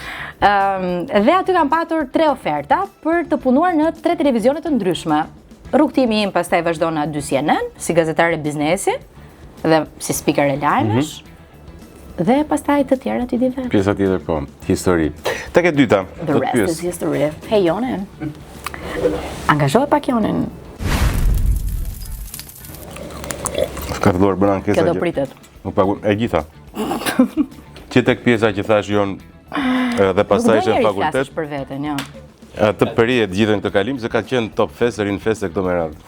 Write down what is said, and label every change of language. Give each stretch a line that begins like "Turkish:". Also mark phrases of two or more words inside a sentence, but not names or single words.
Albanian: Dhe aty kam patur 3 oferta për të punuar në 3 televizionet të ndryshme. Rrugtimi im pastaj vazhdon në 2 CNN, si gazetare biznesi dhe si speaker e lajmesh. Dhe pastaj të tjera ti di vetë. Pjesa tjetër po, histori. Tek e dyta,
English: the rest is history.
Albanian: Hey Jonen. Angazhohet pak Jonen. Ka filluar bën ankesa. Kjo do pritet. Nuk pagu e gjitha. Që tek pjesa që thash jon dhe pastaj ishte në fakultet. Për veten, jo. Atë periudhë të gjithën këtë kalim se ka qenë top fest, rin fest këto me radhë.